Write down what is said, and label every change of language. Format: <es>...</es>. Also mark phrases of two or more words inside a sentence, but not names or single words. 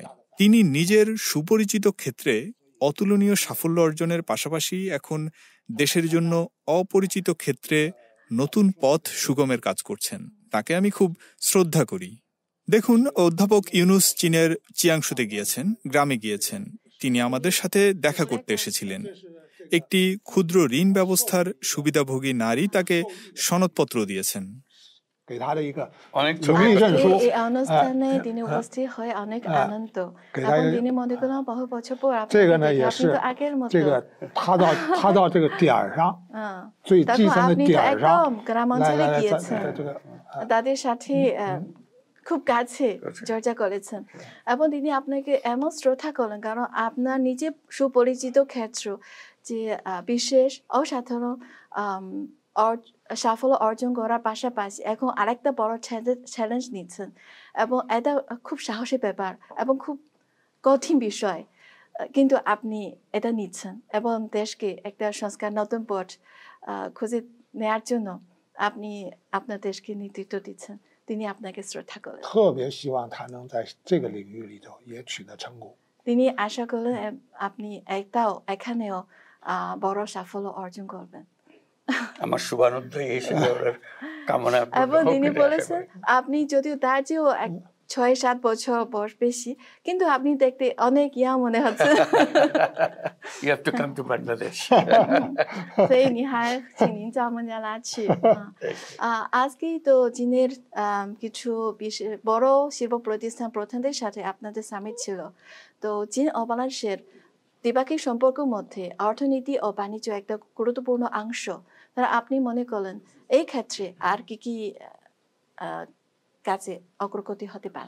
<bn>তিনি নিজের সুপরিচিত ক্ষেত্রে অতুলনীয় সাফল্য অর্জনের পাশাপাশি এখন দেশের জন্য অপরিচিত ক্ষেত্রে নতুন পথ সুগমের কাজ করছেন। তাকে আমি খুব শ্রদ্ধা করি। দেখুন, অধ্যাপক ইউনুস চীনের চিয়াংশুতে গিয়েছেন, গ্রামে গিয়েছেন। তিনি আমাদের সাথে দেখা করতে এসেছিলেন। একটি ক্ষুদ্র ঋণ ব্যবস্থার সুবিধাভোগী নারী তাকে সনদপত্র দিয়েছেন।</bn> <zh>给他的一个</zh> <bn>অনেক</bn> <zh>荣</zh> <bn>ছবি</bn> <zh>誉证书</zh> <bn>এই অনুষ্ঠানে তিনি উপস্থিত হয়ে অনেক আনন্দ।</bn> <zh>给他</zh> <bn>এখন তিনি মনে করলাম বহু বছর পর</bn> <zh>这个呢</zh> <bn>আপনাকে</bn> <zh>也</zh> <bn>দেখে, আপনি</bn> <zh>是</zh> <bn>তো আগের মতো।</bn> <zh>这个他到这个点儿上 最</zh> <bn>তখন</bn> <zh>基层的</zh> <bn>আপনি তো</bn> <zh>点儿</zh> <bn>একদম</bn> <zh>上</zh> <bn>গ্রাম</bn> <zh>来</zh> <bn>অঞ্চলে</bn> <zh>来来</zh> <bn>গিয়েছেন,</bn> <zh>在这个</zh> <bn>তাদের সাথে খুব কাছে চর্চা করেছেন এবং তিনি আপনাকে এমন শ্রদ্ধা করলেন কারণ আপনার নিজে সুপরিচিত ক্ষেত্র যে বিশেষ অসাধারণ সাফল্য অর্জন করার পাশাপাশি এখন আরেকটা বড় চ্যালেঞ্জ নিচ্ছেন এবং এটা খুব সাহসী ব্যাপার এবং খুব কঠিন বিষয়, কিন্তু আপনি এটা নিচ্ছেন এবং দেশকে একটা সংস্কার নতুন পথ খুঁজে নেওয়ার জন্য আপনি আপনার দেশকে নেতৃত্ব দিচ্ছেন। তিনি আপনাকে শ্রদ্ধা করেন।</bn> <zh>特别希望他能在这个领域里头也取得成功。</zh> <bn>তিনি আশা করলেন আপনি এখানেও বড় সাফল্য অর্জন করবেন। আমার শুভানুধ্যায়ী হিসেবে ওনার কামনা এবং তিনি বলেছেন আপনি যদিও তার চেয়েও 6-7 বছর বয়স বেশি, কিন্তু আপনি দেখতে অনেক ইয়া মনে হচ্ছে।</bn> <en>You have to come to Bangladesh.</en> <zh>所以你还请您到孟加拉去。</zh> <bn>আজকেই তো চীনের কিছু বড় শিল্প প্রতিষ্ঠান প্রধানদের সাথে আপনাদের সামিট ছিল। তো চীন ও বাংলাদেশের দ্বিপাক্ষিক সম্পর্কের মধ্যে অর্থনীতি ও বাণিজ্য একটা গুরুত্বপূর্ণ অংশ। তারা আপনি মনে করলেন এই ক্ষেত্রে আর কি কি কাজে অগ্রগতি হতে পারে?</bn>